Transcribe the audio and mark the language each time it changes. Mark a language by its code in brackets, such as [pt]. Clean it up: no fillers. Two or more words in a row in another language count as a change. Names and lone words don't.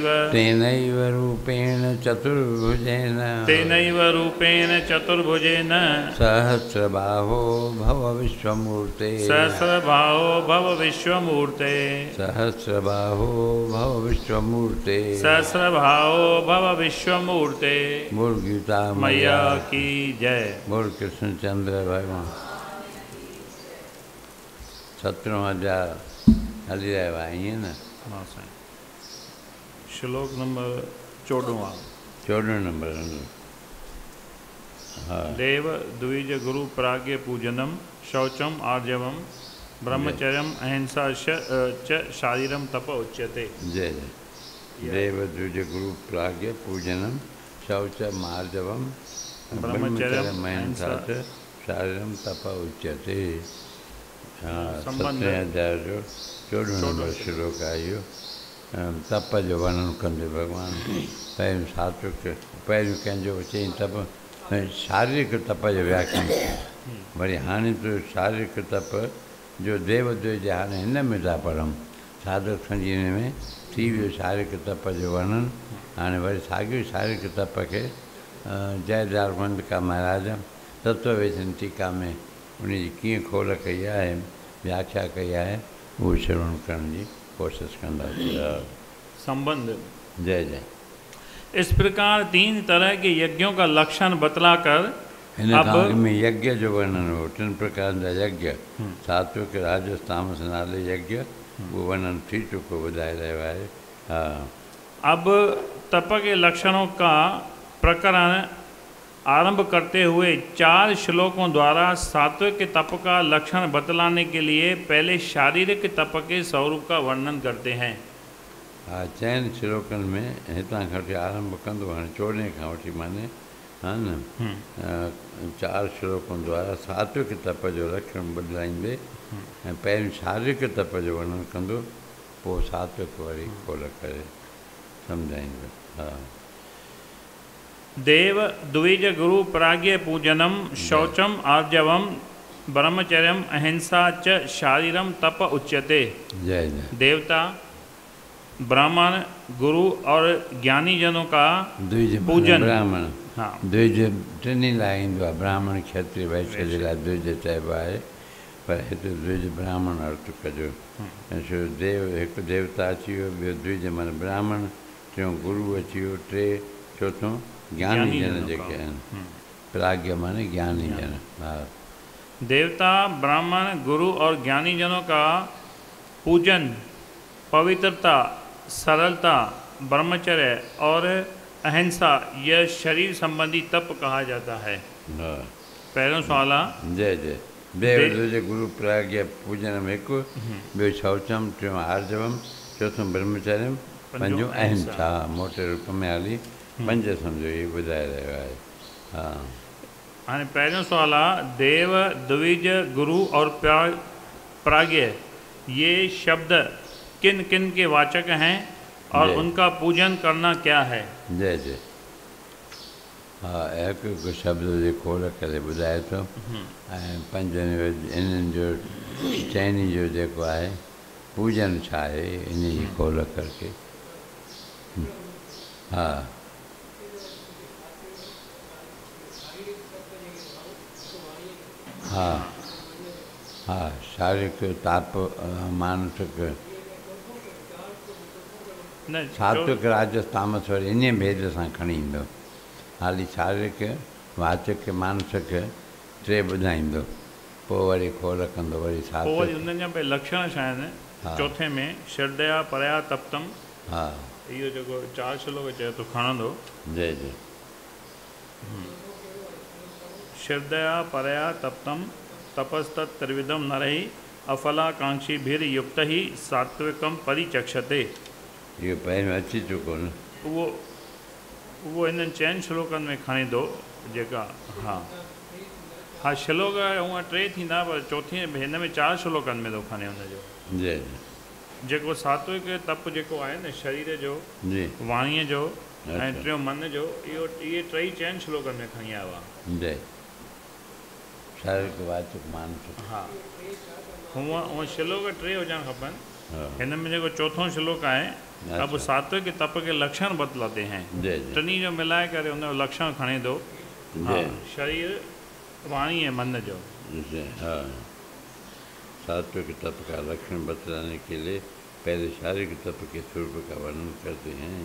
[sa] तेनैव रूपेण चतुर्भुजेन तेनैव रूपेण चतुर्भुजेन सहस्रबाहो भव विश्वमूर्ते सहस्रबाहो भव विश्वमूर्ते सहस्रबाहो भव विश्वमूर्ते सहस्रबाहो भव विश्वमूर्ते [hi] बोल गीता मैया की जय। बोल कृष्णचंद्र भगवान। 17,000 हली रहा है ना। हाँ साईं। श्लोक नंबर 14 नंबर। हाँ। [sa] देव द्विज गुरु प्राज्ञ पूजनम शौचम आर्जवम ब्रह्मचर्यम अहिंसा च शारीरम तप उच्यते। [hi] जय जय। [sa] देव द्विज गुरु प्राज्ञ पूजनम शौचम आर्जवम ब्रह्मचर्यम अहिंसा च शारीरम तप उच्यते। [sd] हाँ। 17,000 14 नंबर श्लोक आयो। तप जो वर्णन कंदे भगवान पहिरियों सात्विक पहिरियों कंहिंजो चई तप शारीरिक तप जो व्याख्यान वरी हाणे तो शारीरिक तप जो [sa] देव द्विज [sd] हाणे हिन में था पढ़ूं साधक संजीवनी में थी वियो शारीरिक तप जो वर्णन। हाणे वरी साॻियो शारीरिक तप खे जय दारवंदिका महाराज तत्ववेचन टीका में उनजी कीअं खोल कई आहे व्याख्या कई आहे उहो श्रवण करण जी कोशिश कंदासीं। [hi] संबंध। जय जय। इस प्रकार 3 तरह के यज्ञों का लक्षण बतलाकर [sd] हिन काल में यज्ञ जो वर्णन हो 3 प्रकार जा यज्ञ सात्विक राजस तामस नाले यज्ञ वो वर्णन थी चुको ॿुधाए रहियो आहे। [hi] हाँ। अब तप के लक्षणों का प्रकरण आरंभ करते हुए 4 श्लोकों द्वारा सात्विक तप का लक्षण बतलाने के लिए पहले शारीरिक तप के स्वरूप का वर्णन करते हैं। [sd] हाँ। 4 श्लोकनि में हितां खां वठी आरंभ कंदो हाणे 14 खां वठी माने हा न 4 श्लोकनि द्वारा सात्विक तप जो लक्षण बदिलाईंदे ऐं पहिरियों शारीरिक तप जो वर्णन कंदो पोइ सात्विक वरी खोल करे सम्झाईंदो। हा। [sa] देव द्विज गुरु प्राज्ञ पूजनम शौचम आर्जवम ब्रह्मचर्यम अहिंसा च शारीरम तप उच्यते। [hi] जय जय। देवता ब्राह्मण गुरु और ज्ञानी जनों का द्विज पूजन। ब्राह्मण। हाँ। [sd] द्विज टिनी लाइ ईंदो आहे ब्राह्मण क्षत्रिय वैश्य जे लाइ द्विज चइबो आहे पर हिते द्विज ब्राह्मण अर्थ कजो। ऐं छो देव हिकु देवता अची वियो ॿियो द्विज माना ब्राह्मण टियों गुरु अची वियो 3 चौथों ज्ञानी जन जेके आहिनि प्राज्ञ माने ज्ञानी जन। हा। [hi] देवता ब्राह्मण गुरु और ज्ञानी जनों का पूजन पवित्रता सरलता ब्रह्मचर्य और अहिंसा यह शरीर संबंधी तप कहा जाता है। [sd] हा। पहिरियों सवाल आहे जय जय। [sa] देव द्विज गुरु प्राज्ञ पूजनम [sd] हिकु ॿियो शौचम टियों आर्जवम चौथों ब्रह्मचर्यम पंजों अहिंसा मोटे रूप में हाली 5 सम्झो इहे ॿुधाए रहियो आहे। हा। हाणे पहिरियों सवाल आहे [hi] देव द्विज गुरु और प्राज्ञ ये शब्द किन किन के वाचक हैं और उनका पूजन करना क्या है। जय जय। हाँ। [sd] हिकु शब्द जे खोल करे ॿुधाए थो ऐं 5 इन्हनि जो चइनी जो जेको आहे पूजन छा आहे इन जी खोल करके। हा। हा। हा। शारीरिक ताप मानसिक सात्विक राजस तामस वरी इन भेद सां खणी ईंदो हाली शारीरिक वाचक मानसिक 3 ॿुधाईंदो पोइ वरी खोल कंदो वरी पोइ वरी उन्हनि जा भई लक्षण छा आहिनि [hi] हाँ। चौथे में [sa] श्रद्धया परया तप्तम, [hi] हाँ [sd] इहो जेको 4 श्लोक चए तो खणंदो। [hi] जय जय [sa] श्रद्धया परया तप्तम तपस्तत् त्रिविधम नरहि अफलाकांक्षीभिर्युक्त ही सात्विकम परिचक्षते। [sd] इहो पहिरियों अची चुको न। उहो हिननि 4 श्लोकनि में खणी दो जेका। हा श्लोक हूअं 3 थींदा पर चौथी हिन में 4 श्लोकनि में थो खणे हुनजो। [hi] जय जय [sd] जेको सात्विक तप जेको आहे न शरीर जो, [hi] जी [sd] वाणीअ जो ऐं [hi] अच्छा। [sd] टियों मन जो, इहे 4 श्लोकनि में खणी आयो आहे। [hi] जय शारीरिक वाचक मानसिक। [sd] हा हूअं श्लोक 3 हुजणु खपनि। [hi] हाँ [sd] हिन में जेको चौथों श्लोक आहे, [hi] अब अच्छा। सात्विक तप के लक्षण बतलाते हैं। जय जय [sd] टिनी जो मिलाए करे हुनजो लक्षण खणे दो। [hi] जय [sd] शरीर, वाणी ऐं मन जो। [hi] जय हाँ सात्विक तप का लक्षण बतलाने के लिए पहले शारीरिक तप के स्वरूप का वर्णन करते हैं।